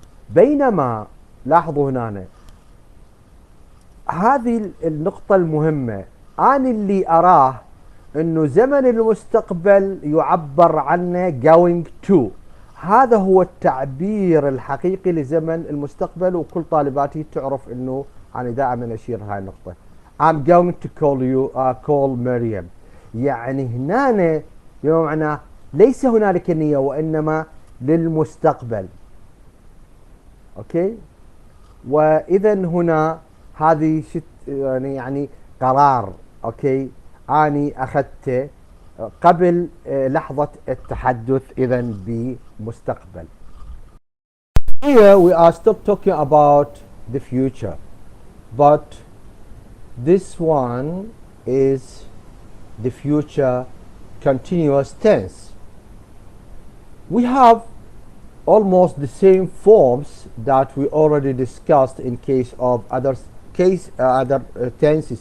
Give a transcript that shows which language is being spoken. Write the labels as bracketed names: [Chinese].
[Arabic] بينما لاحظوا هنا هذه النقطة المهمة، أنا اللي أراه أنه زمن المستقبل يعبر عنه going to، هذا هو التعبير الحقيقي لزمن المستقبل. وكل طالباتي تعرف أنه أنا دائما أشير هاي النقطة. [English] I'm going to call you call مريم. [Arabic] يعني هنا بمعنى ليس هنالك نية وإنما للمستقبل. أوكي. وإذا هنا هذه يعني قرار. أوكي. أني أخذته قبل لحظة التحدث، إذا بمستقبل. [English] Here we are still talking about the future, but this one is the future continuous tense. We have almost the same forms that we already discussed in case of other tenses.